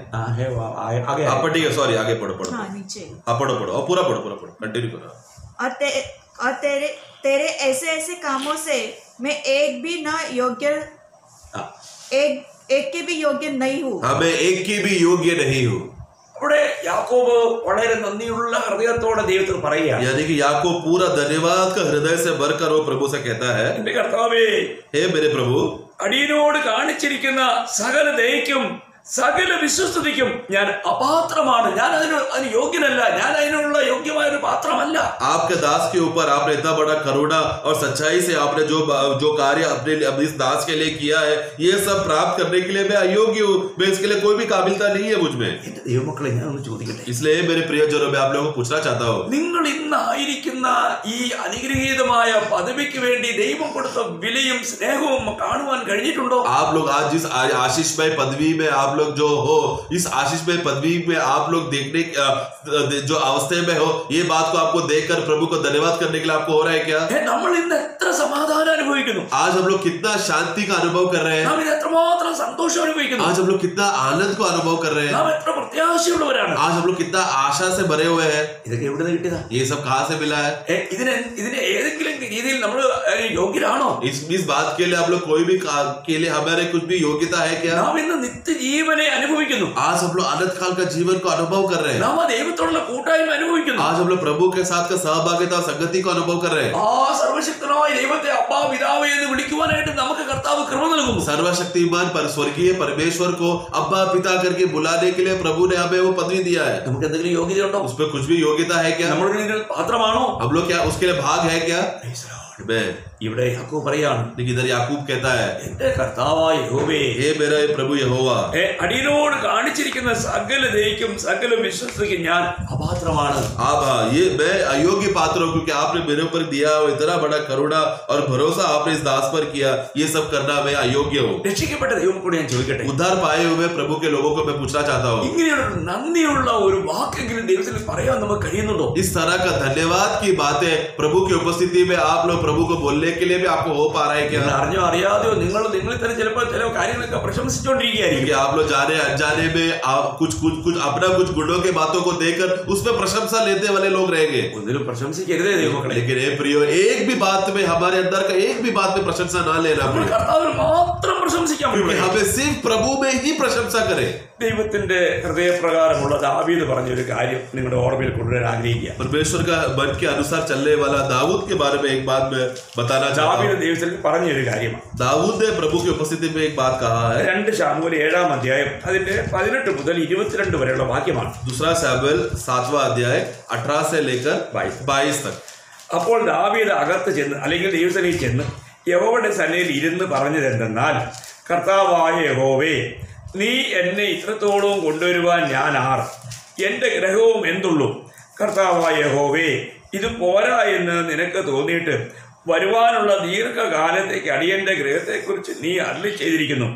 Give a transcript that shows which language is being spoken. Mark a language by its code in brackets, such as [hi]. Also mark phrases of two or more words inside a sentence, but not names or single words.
[hi] है वो आगे आप ठीक है, सॉरी, आगे पढ़ो। हाँ, नीचे पढ़ो और पूरा पढ़ो कंटिन्यू करो। और तेरे ऐसे कामों से मैं एक भी न योग्य, एक के भी योग्य नहीं हूँ। हाँ, मैं एक की भी योग्य नहीं हूँ। [ml] അവിടെ യാക്കോബ് വളരെ നന്ദിയുള്ള ഹൃദയത്തോടെ ദൈവത്തോട് പറയുകയാണ്, [hi] यानी कि याकूब पूरा धन्यवाद का हृदय से भरकर वो प्रभु से कहता है, [ml] എന്റെ കർത്താവേ, [hi] हे मेरे प्रभु, [ml] അടിയനോട് കാണിച്ചിരിക്കുന്ന സകല ദയയ്ക്കും സകല വിശ്വസ്തതയ്ക്കും ഞാൻ അപാത്രമാണ്. ഞാൻ അതിന് യോഗ്യനല്ല. ഞാൻ അതിനുള്ള യോഗ്യമായ ഒരു പാത്രമല്ല. [hi] आपके दास के ऊपर आपने इतना बड़ा करुणा और सच्चाई से आपने जो कार्य अपने इस दास के लिए किया है, ये सब प्राप्त करने के लिए मैं अयोग्य हूँ। मैं इसके लिए कोई भी काबिलता नहीं है मुझ में। [ml] എന്റെ ദൈവമക്കളെ, ഞാൻ ഒന്ന് ചോദിക്കട്ടെ, [hi] इसलिए मेरे प्रियजनों, मैं आप लोगों को पूछना चाहता हूँ, [ml] നിങ്ങൾ ഇന്നായിരിക്കുന്ന ഈ അനുഗ്രഹീതമായ പദവിക്ക് വേണ്ടി ദൈവം കൊടുത്ത വിലയും സ്നേഹവും കാണുവാൻ കഴിഞ്ഞിട്ടുണ്ടോ? [hi] आप लोग आज जिस आशीषमय पदवी में आप लोग जो हो, इस आशीषमय पदवी में आप लोग देखने जो अवस्था में हो, ये बात को आपको देखकर प्रभु को धन्यवाद करने के लिए आपको हो रहा है क्या? [ml] നമ്മൾ ഇന്ന് എത്ര സമാധാനം അനുഭവിക്കുന്നു, [hi] आज हम लोग कितना शांति का अनुभव कर रहे हैं, [ml] നാം ഇത് എത്രമാത്രം സന്തോഷം അനുഭവിക്കുന്നു, [hi] आज हम लोग कितना आनंद को अनुभव कर रहे हैं, [ml] നാം എത്ര പ്രത്യാശയുള്ളവരാണ്, [hi] आज हम लोग कितना आशा से भरे हुए हैं। [ml] ഇതൊക്കെ എവിടെ നിന്ന് കിട്ടിയതാ? [hi] ये सब कहाँ से मिला है? [ml] ഇതിന് ഏതെങ്കിലും രീതിയിൽ നമ്മൾ യോഗ്യരാണോ? [hi] इस बात के लिए आप लोग कोई भी के लिए हमारे कुछ भी योग्यता है क्या? [ml] നാം ഇന്ന് നിത്യജീവനെ അനുഭവിക്കുന്നു. [hi] आज हम लोग अनंत काल का जीवन को अनुभव कर रहे हैं। [ml] നാം ദൈവത്തോടുള്ള കൂട്ടായ്മ അനുഭവിക്കുന്നു. [hi] आज हम लोग प्रभु के साथ का सहभागिता और संगति को अनुभव कर रहे हैं। [ml] ആ സർവശക്തനായ ദൈവത്തെ അപ്പാ പിതാവേ എന്ന് വിളിക്കുവാനായിട്ട് നമുക്ക് കർത്താവ് കൃപ നൽകുന്നു. [hi] सर्वशक्तिमान पर स्वर्गीय परमेश्वर को अब्बा पिता करके बुलाने के लिए प्रभु ने हमें वो पदवी दिया है। [ml] നമുക്ക് എന്തെങ്കിലും യോഗ്യതയുണ്ടോ? [hi] उस पर कुछ भी योग्यता है क्या? [ml] നമ്മൾ പാത്രമാണോ? [hi] हम लोग क्या उसके लिए भाग है क्या? [ml] ഇവിടെ യാക്കോബ് പറയാണ്, [hi] लेकिन इधर याकूब कहता है, [ml] എന്റെ കർത്താവായ യഹോവേ, [hi] हे मेरा प्रभु यहोवा, [ml] അടിയനോട് കാണിച്ചിരിക്കുന്ന സകല ദയയ്ക്കും സകല വിശ്വസ്തയ്ക്കും ഞാൻ അപാത്രമാണ്. [hi] आप ये मैं अयोग्य पात्र हूं, क्योंकि आपने मेरे ऊपर दिया इतना बड़ा करुणा और भरोसा आपने इस दास पर किया, ये सब करना मैं अयोग्य हूँ। [ml] രക്ഷിക്കപ്പെട്ട ദൈവം കൂടെ ഞാൻ ചോദിക്കട്ടെ, [hi] उद्धार पाए हुए प्रभु के लोगों को मैं पूछना चाहता हूँ, [ml] ഇങ്ങനെയുള്ള നന്ദിയുള്ള ഒരു വാക്കെങ്കിലും ദൈവത്തിൽ പറയാൻ നമുക്ക് കഴിയുന്നുണ്ടോ? [hi] इस तरह का धन्यवाद की बातें प्रभु की उपस्थिति में आप लोग प्रभु को बोलने के लिए भी आपको हो पा रहा है क्या? [ml] അറിഞ്ഞോ അറിയാതെയോ നിങ്ങളിൽ തന്നെ ചിലപ്പോൾ ചില കാര്യങ്ങളൊക്കെ പ്രശംസിച്ചുകൊണ്ടിരിക്കുകയായിരിക്കും. [hi] क्योंकि आप लोग जाने अनजाने में आप कुछ अपना कुछ गुणों के बातों को देखकर उसमें प्रशंसा लेने वाले लोग रहेंगे। [ml] ഒന്നിലും പ്രശംസിക്കരുതേ ദൈവമക്കളെ. [hi] लेकिन हे प्रियो, एक भी बात में हमारे अंदर का एक भी बात में प्रशंसा ना लेना [ml] നമ്മൾ [hi] पड़े, [ml] കർത്താവിൽ മാത്രം പ്രശംസിക്കാൻ [hi] क्योंकि [ml] പറ്റും. [hi] हमें सिर्फ प्रभु में ही प्रशंसा करें। [ml] ദൈവത്തിന്റെ ഹൃദയപ്രകാരമുള്ള ദാവീദ് പറഞ്ഞൊരു കാര്യം നിങ്ങളുടെ ഓർമ്മയിൽ കൊണ്ടുവരാൻ ആഗ്രഹിക്കുക. [hi] परमेश्वर का मन के अनुसार चलने वाला दाऊद के बारे में एक बात मैं बताना चाहता [ml] ദാവീദ് [hi] हूँ। [ml] ദൈവത്തിൽ പറഞ്ഞൊരു കാര്യമാണ്. [hi] दाऊद ने प्रभु की उपस्थिति में एक बात कहा है। [ml] 2 ശമൂവേൽ 7-ാം അധ്യായം അതിന്റെ 18 മുതൽ 22 വരെയുള്ള വാക്യമാണ്. [hi] दूसरा शमूएल 7वां अध्याय 18 से लेकर 22 तक। [ml] അപ്പോൾ ദാവീദ് അകത്ത് ചെന്ന് അല്ലെങ്കിൽ ദൈവസന്നിധിയിൽ ചെന്ന് യഹോവയുടെ സന്നിധിയിൽ ഇരുന്ന് പറഞ്ഞത് എന്തെന്നാൽ, കർത്താവായ യഹോവേ, നീ എന്നെ ഇത്രത്തോളം കൊണ്ടുവരുവാൻ ഞാൻ ആർ? എൻ്റെ ഗ്രഹവും എന്തുള്ളൂ? കർത്താവായ യഹോവേ, ഇത് പോരാ എന്ന് നിനക്ക് തോന്നിയിട്ട് വരുവാനുള്ള ദീർഘകാലത്തേക്ക് അടിയന്റെ ഗ്രഹത്തെക്കുറിച്ച് നീ അരുളി ചെയ്തിരിക്കുന്നു.